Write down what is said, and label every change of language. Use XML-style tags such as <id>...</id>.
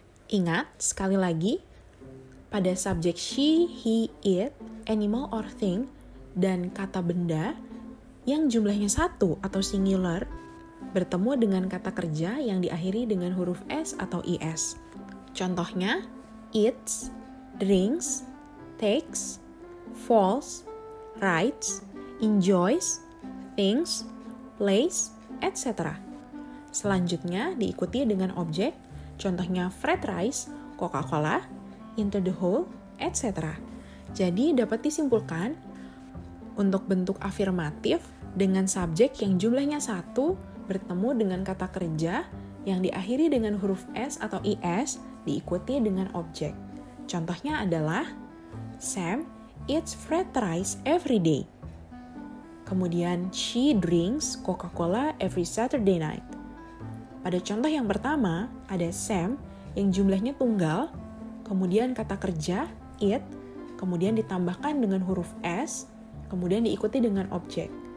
<id>Ingat sekali lagi, pada subjek</id> <en>she, he, it, animal or thing,</en> <id>dan kata benda yang jumlahnya 1 atau singular bertemu dengan kata kerja yang diakhiri dengan huruf S atau IS. Contohnya</id> <en>eats, drinks, takes, falls, writes, enjoys, thinks, plays, etc.</en> <id>Selanjutnya diikuti dengan objek, contohnya fried rice, Coca-Cola,</id> <en>into the hole,</en> <id>etc. Jadi dapat disimpulkan, untuk bentuk afirmatif dengan subjek yang jumlahnya 1 bertemu dengan kata kerja yang diakhiri dengan huruf S atau IS diikuti dengan objek. Contohnya adalah</id> <en>Sam eats fried rice every day.</en> <id>Kemudian</id> <en>she drinks Coca-Cola every Saturday night.</en> <id>Pada contoh yang pertama ada Sam yang jumlahnya tunggal, kemudian kata kerja it, kemudian ditambahkan dengan huruf S, kemudian diikuti dengan objek.</id>